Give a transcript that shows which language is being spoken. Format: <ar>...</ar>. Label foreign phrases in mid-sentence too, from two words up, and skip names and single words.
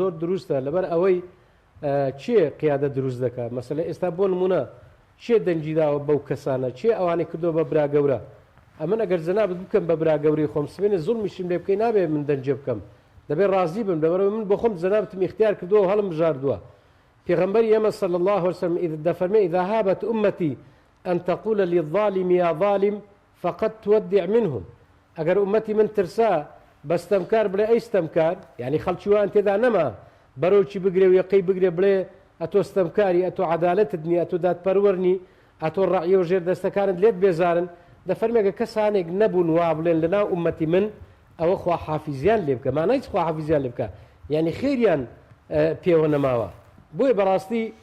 <ckb>زۆر دروستە لەبەر ئەوەی چێ قیادە دروست دەکات مەسەلە ئێستا بۆ نمونە چێ دەنجیداوە بەو کەسانە چێ ئەوانەی کردۆ بە برا گەورە ئەمن ئەگەر جەنابەت بکەم بە برا گەوری خۆم سبێنێ زوڵمیشم لێ بکەی نابێ من دەنجێ بکەم دەبێت ڕازی بم لەبەرەوە من بۆ خۆم جەنابەتم اختیار کردووە و هەڵم بژاردووە پێغەمبەری ئێمە</ckb> <ar>صلی الله عليه وسلم دەفەرمێ إذا هابت أمتي أن تقول للظالم يا ظالم فقد تودع منهم ئەگەر</ar> <ckb>ئومەتی من ترسا بەستەمکار بڵێ ئەی ستەمکار یعنی خەڵکیوان تێدا نەما بەرەوچی بگرێ و یەقەی بگرێ بڵێ ئەتۆ ستەمکاری ئەتۆ عەدالەتت نیە ئەتۆ دادپەروەرنی ئەتۆ ڕەعیە و ژێر دەستەکانت لێت بێزارن دەفەرمێگە کەسانێک نەبوون وا بڵێن لەناو ئومەتی من ئەوە خواحافیزیان لێ بکە مانای خواحافیزیان لێ بکە یعنی خێریان پێوە نەماوە بۆیە بەڕاستی</ckb>